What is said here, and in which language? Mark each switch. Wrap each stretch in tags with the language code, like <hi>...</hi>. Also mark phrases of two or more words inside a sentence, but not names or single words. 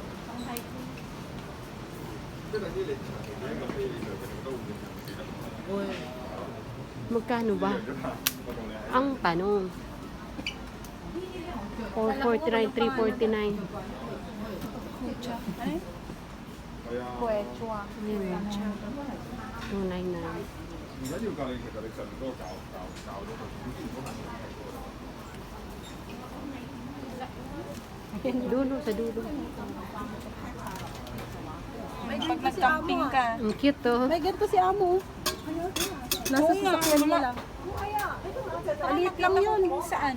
<tl>Magkano ba? Ang tanong. 449, 349. Kucha. Ano yun? Quechua. Ayun, 299.</tl> <yue>而家要教你，其實你上面嗰個教咗佢，</yue> <tl>Dulo, sa dulo. Pag nag-camping ka. Ang cute, oh. May ganito si Amo. Nasa Oo nga, sasakyan wala. nila. Maliit lang yun. Saan?</tl>